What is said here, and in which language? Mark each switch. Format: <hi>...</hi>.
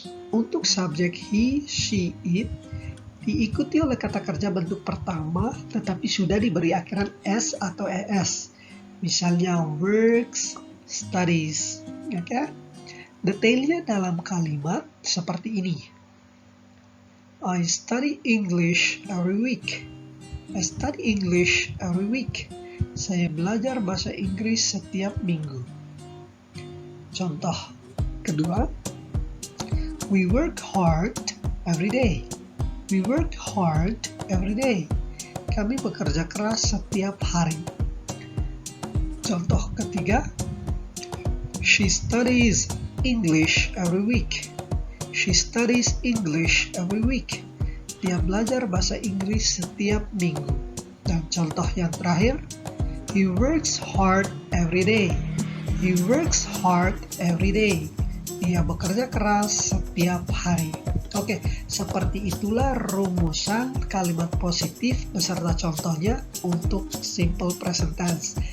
<id>Untuk subjek he, she, it diikuti oleh kata kerja bentuk pertama tetapi sudah diberi akhiran s atau es. Misalnya works, studies. Oke? Detailnya dalam kalimat seperti ini.</id> <en>I study English every week. I study English every week.</en> <id>Saya belajar bahasa Inggris setiap minggu. Contoh kedua,</id> <en>we work hard every day. We work hard every day.</en> <id>Kami bekerja keras setiap hari. Contoh ketiga,</id> <en>she studies English every week. She studies English every week.</en> <id>Dia belajar bahasa Inggris setiap minggu. Dan contoh yang terakhir,</id> <en>he works hard every day. He works hard every day.</en> <id>Dia bekerja keras setiap hari. Oke, seperti itulah rumusan kalimat positif beserta contohnya untuk simple present tense.</id>